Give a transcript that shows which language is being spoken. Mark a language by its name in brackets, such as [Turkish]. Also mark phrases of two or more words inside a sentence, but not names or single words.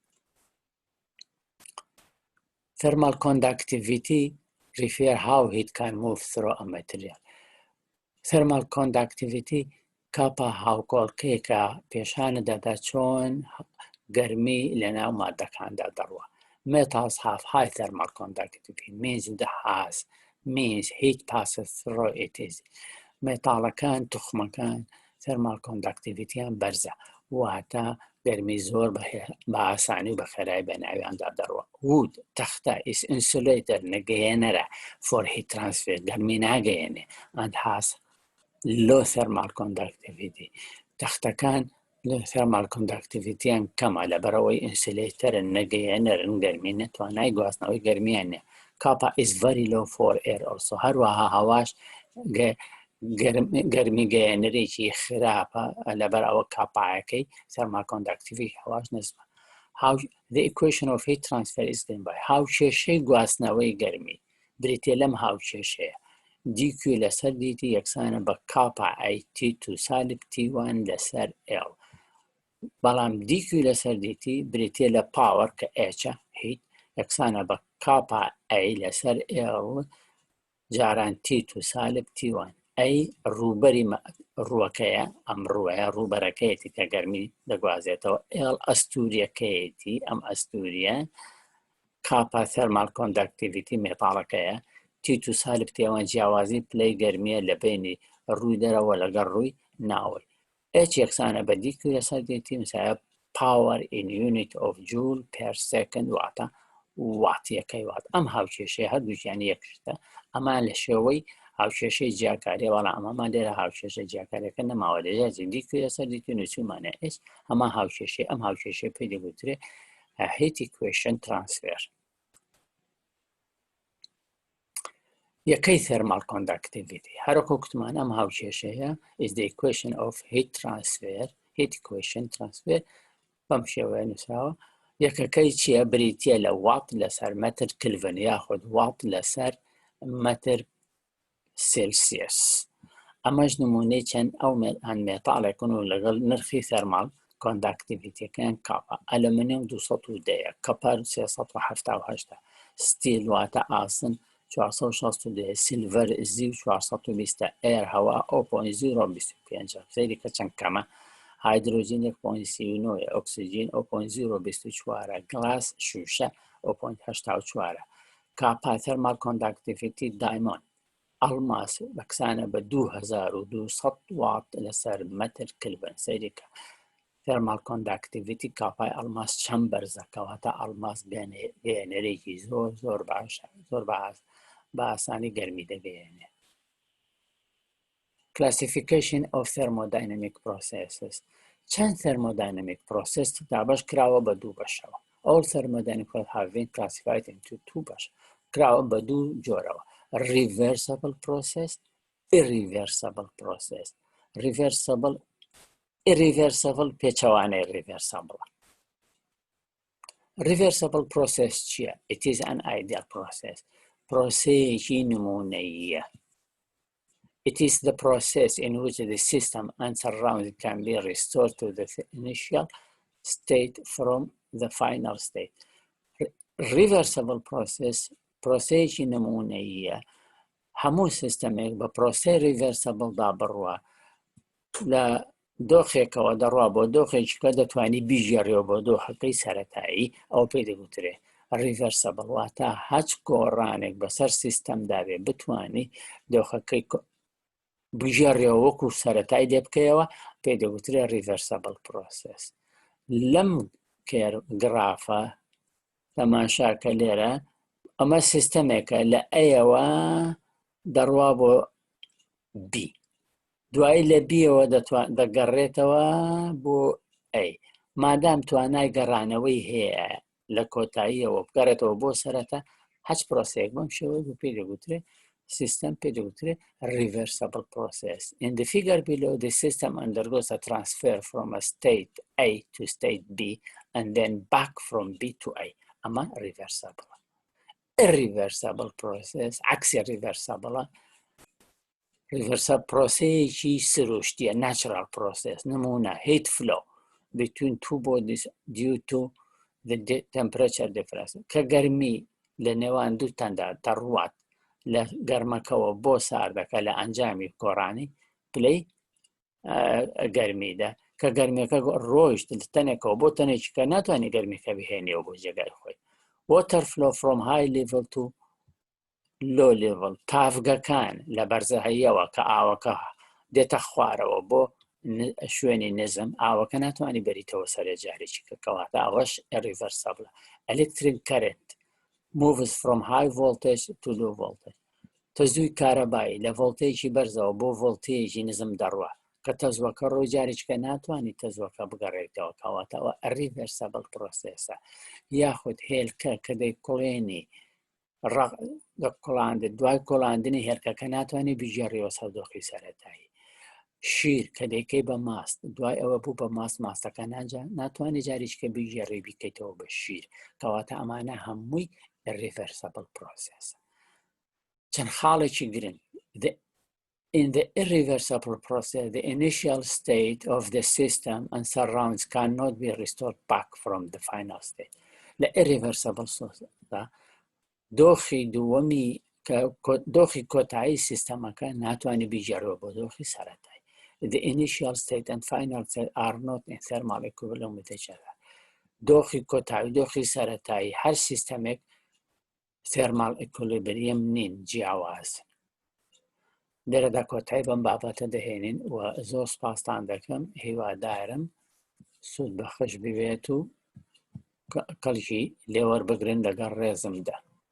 [English] Thermal conductivity refer how heat can move through a material. Thermal conductivity [Central Kurdish] کاپا هاوکۆڵکەیەکە پیشانە دەدا چۆن گەرمی لە ناو مادەکاندا دەڕوە. [English] Metals have high thermal conductivity means heat passes through it easy. [Central Kurdish] مێتاڵەکان توخمەکان [English] thermal conductivityیان [Central Kurdish] بەرزە واتە گەرمی زۆر بە ئاسانی و بە خێرایی بە ناویاندا دەڕوە. [English] Wood تەختە is insulator نەگەیەنەرە for heat transfer [Central Kurdish] گەرمی ناگەیەنێ [English] and has low thermal conductivity. [Central Kurdish] تەختەکان [English] thermal conductivityیان [Central Kurdish] کەمە لەبەرەوەی ئینسولێتەرن نەگەیەنەرن گەرمی نەتوانای گواستنەوەی گەرمیان نیە. [English] Kappa is very low for air also. [Central Kurdish] هەروەها هەواش گەرمی گەیەنەرێکی خراپە لەبەرەوە کاپایەکەی [English] thermal conductivity [Central Kurdish] هەواش نزمە. [English] The equation of heat transfer is given by [Central Kurdish] هاوکێشەی گواستنەوەی گەرمی بریتێ لەم هاوکێشەیە dq لەسەر dt یەکسانە بە کاپا ئای T2 سالب T1 لەسەر L. بەڵام dq لەسەر dt بریتێ لە پاوەر کە H هیت یەکسانە بە کاپا ئای لەسەر L جاران T2 سالب T1. ئەی ڕووبەری ڕووەکەیە ئەم ڕووەیە ڕووبەرەکەیەتی کە گەرمی دەگوازێتەوە L ئەستوریەکەیەتی ئەم ئەستوریە کاپا [English] thermal conductivity [Central Kurdish] مێتاڵەکەیە T2 سالب T1 جیاوازی پلەی گەرمیە لە بینی ڕووی دەرەوە لەگەڵ ڕووی ناوەی. H یەکسانە بە dq لەسەر dt مساویە [English] power in unit of joule per second [Central Kurdish] واتە واتیەکەی وات. ئەم هاوکێشەیە هەردووکیانی یەکشتە ئەمان لە شێوەی هاوکێشەی جیاکاری وەڵام ئەمەمان لێرە هاوکێشە جیاکاریەکە نەماوە لەجیازی dq لەسەر dt نووسیمانە H ئەمە هاوکێشەی ئەم هاوکێشەی پێی دەگوترێت [English] heat equation transfer. [Central Kurdish] یەکەی [English] thermal conductivity [Central Kurdish] هەرۆکە کوتمان ئەم هاوکێشەیە [English] is the equation of heat transfer heat equation transfer [Central Kurdish] بەم شێوەیە نووسراوە. یەکەکەی چییە؟ بریتیە لە وات لەسەر مەتر کلڤن یاخود وات لەسەر مەتر سلسیەس. ئەمەش نمونەی چەند ئەو مێتاڵێکن و لەگەڵ نرخی [English] thermal conductivityەکەیان [Central Kurdish] کاپا. ئەلومینیۆم 210 کەپەر 378 ستیل واتە ئاسن 462 سیلڤەر زی و 420 ئێر هەوا 0.025 سەیری کە چەند کەمە. هایدرۆژین 1.39 ئۆکسیجین 0.024 گلاس شوشە 0.84. کاپا [English] thermal conductivity [Central Kurdish] دایمۆند ئەڵماس بەکسانە بە 2200 وات لەسەر مەتر کلڤن سەیریکە [English] thermal conductivity [Central Kurdish] کاپای ئەڵماس چەند بەرزە کەواتە ئەڵماس گەیەنەرێکی زۆر باشە زۆر بە ئاسانی گەرمی دەگەیەنێ. [English] Classification of thermodynamic processes. [Central Kurdish] چەند [English] thermodynamic process [Central Kurdish] دابەش کراوە بە دوو بەشەوە. [English] All thermodynamic processes have been classified into two [Central Kurdish] بەش کراوە بە دوو جۆرەوە. [English] Reversible process, irreversible process. Irreversible پێچەوانەی reversible. Reversible process چییە؟ It is an ideal process. [Central Kurdish] پرۆسەیەکی نمونەییە. [English] It is the process in which the system and surroundings can be restored to the initial state from the final state. Reversible process [Central Kurdish] پرۆسەیەکی نمونەییە هەموو سیستەمێک بە پرۆسەی reversible دا بڕوە لە دۆخێکەوە دەڕوا بۆ دۆخێکیکە دەتوانی بیژێڕێەوە بۆ دۆخەکەی سەرەتایی ئەو پێی دەگوترێ reversible واتە هەچ گۆڕانێک بەسەر سیستەمدا بێ بتوانی دۆخەکەی بژێڕێەوە وەکو سەرەتایی لێ بکەیەوە پێی دەگوترێ [English] reversible process. [Central Kurdish] لەم گرافە تەماشاکە لێرە ئەمە سیستەمێکە لە ئەیەوە دەڕوا بۆ بی دوایی لە بیەوە دەگەڕێتەوە بۆ ئەی مادام توانای گەڕانەوەی هەیە لە کۆتاییەوە بگەڕێتەوە بۆ سەرەتا هەچ پرۆسەیەک بەم شێوەیە بۆ پێی دەگوترێ system پێی دەگوترێ [English] reversible process. In the figure below, the system undergoes a transfer from a state A to state B and then back from B to A. [Central Kurdish] ئەمە reversible. Irreversible process عکسی reversible پرۆسەیەکی سروشتیە [English] natural process [Central Kurdish] نمونە [English] heat flow between two bodies due to the temperature difference [Central Kurdish] کە گەرمی لە نێوان دووتاندا دەڕوات لە گەرمەکەەوە بۆ ساردەکە لە ئەنجامی کۆڕانی پلەی گەرمیدا کە گەرمیەکە ڕۆیشت تەنێکەوە بۆ تەنێکی کە ناتوانێت گەرمیەکە بهێنێەوە بۆ جێگای خۆی. [English] Water flow from high level to low level [Central Kurdish] تافگەکان لە بەرزەهەیەوە کە ئاوەکە دێتە خوارەوە بۆ شوێنی نزم ئاوەکە ناتوانانی بەریتەوە سەرێ جارێکی کە کەواتە ئەوەش irreversible. [English] Electric current moves from high voltage to low voltage. [Central Kurdish] تەزووی کارەبایی لە ڤۆڵتێجی بەرزەوە بۆ ڤۆڵتێجی نزم دەڕوە کە تەزوەکە ڕۆی جارێککە ناتوانانی تەزوەکە بگەڕێتەوە کەواتەوە [English] reversible processە. [Central Kurdish] یاخود هێلکە کە دەیکوڵێنی کۆڵاند دوای کۆڵاندنی هێرکەکە ناتوانانی بیژێڕیەوە سەردۆخی سەرەتایی. شیر کە دەیکەی بە ماست دوای ئەوە بوو بە ماستەکە ناتوانێت جاریشکە بیژێڕی بیکەیتەوە بە شیر کەواتە ئەمانە هەمووی [English] reversible process. [Central Kurdish] چەند خاڵێکی گرنگ. [English] In the irreversible process, the initial state of the system and surrounds cannot be restored back from the final state. The irreversible process, [Central Kurdish] دۆخی دووەمی دۆخی کۆتایی سیستەمەکە ناتوانێت بیژێڕێەوە بۆ دۆخی سەرەتایی. [English] The initial state and final state are not in thermal equivalent with each other. [Central Kurdish] دۆخی کۆتایی دۆخی سەرەتایی هەر سیستەمێک [English] thermal equilibrium [Central Kurdish] نین جیاوازن. لێرەدا کۆتایی بەم بابەتە دەهێنین و زۆر سپاستان دەکەم هیوادارم سوود بەخش ببێت و کەڵکی لێوەربگرن لەگەڵ ڕێزمدا.